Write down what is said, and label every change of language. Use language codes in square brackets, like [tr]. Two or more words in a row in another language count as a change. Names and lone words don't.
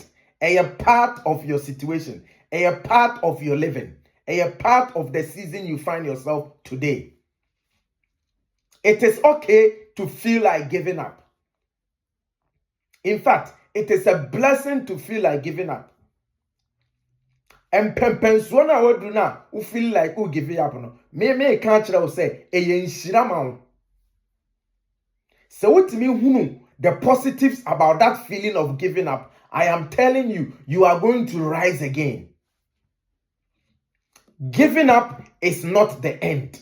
[en] A part of your situation, a part of your living. A part of the season you find yourself today. It is okay to feel like giving up. In fact, it is a blessing to feel like giving up. And [ak] pempensona wo do na [en] who feel like who give up no. Me can't say [ak] eye nshirama. [en] So what [ak] me hunu [en] the positives about that feeling of giving up. I am telling you, you are going to rise again. Giving up is not the end.